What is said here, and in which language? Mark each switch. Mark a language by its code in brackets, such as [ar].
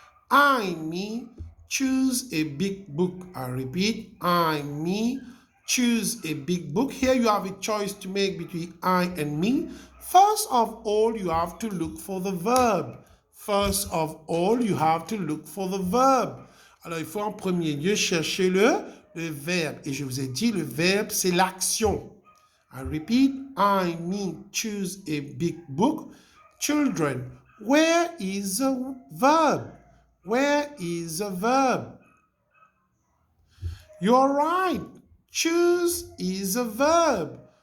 [en] I, me, choose a big book. I repeat, I, me, choose a big book. Here you have a choice to make between I and me. First of all, you have to look for the verb. First of all, you have to look for the verb. [fr] Alors, il faut en premier lieu chercher le verbe. Et je vous ai dit, le verbe, c'est l'action. [en] I repeat, I, me, choose a big book. Children, where is the verb? Where is the verb? You're right. Choose is a verb.